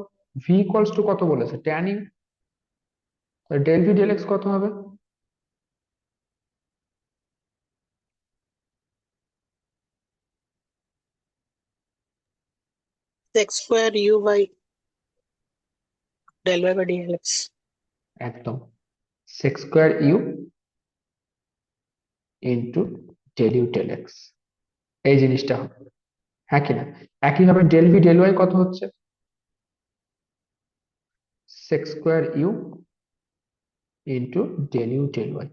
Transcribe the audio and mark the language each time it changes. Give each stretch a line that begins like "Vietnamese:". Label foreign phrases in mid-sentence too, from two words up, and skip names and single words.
English: V equals to
Bangla: কত বলেছে?
English: tan u. del v del x
Bangla: কত হবে?
English: X square U by del y by dl x. একদম, sec square u into del u del x, এই জিনিসটা হবে।
Bangla: হ্যাঁ কিনা? একইভাবে
English: del v del y
Bangla: কত হচ্ছে?
English: sec square u into del u del y.